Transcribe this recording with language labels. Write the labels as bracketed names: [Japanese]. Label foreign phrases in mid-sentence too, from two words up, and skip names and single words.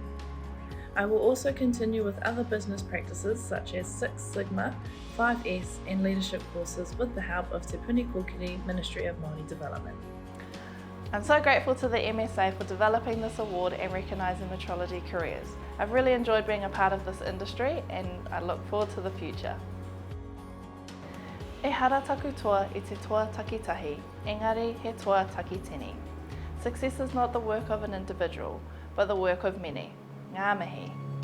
[English] I will also continue with other business practices such as Six Sigma, 5S and leadership courses with the help of Te Puni Kōkiri Ministry of Māori Development. I'm so grateful to the MSA for developing this award and recognising metrology careers. I've really enjoyed being a part of this industry and I look forward to the future. [Māori] E hara taku toa I te toa takitahi, engari he toa takitini. [English] Success is not the work of an individual, but the work of many. [Māori] Ngā mihi.